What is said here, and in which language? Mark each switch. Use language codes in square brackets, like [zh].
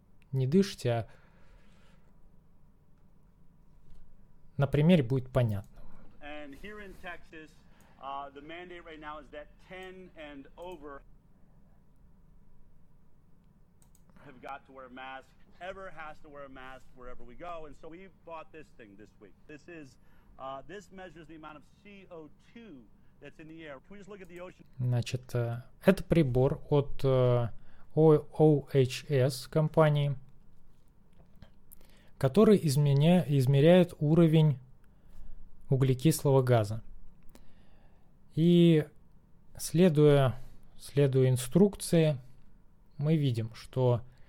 [ru] Не дышите, а на примере будет понятно. [en] Here in Texas, the mandate right now is that 10 and over have got to wear a mask, ever has to wear a mask wherever we go. And so we bought this thing this week. This is, this measures the amount of CO2 that's in the air. Can we just look at the ocean? [ru] Значит, это прибор от OHS компании, который измеряет уровень углекислого газа. И следуя инструкции, мы видим, что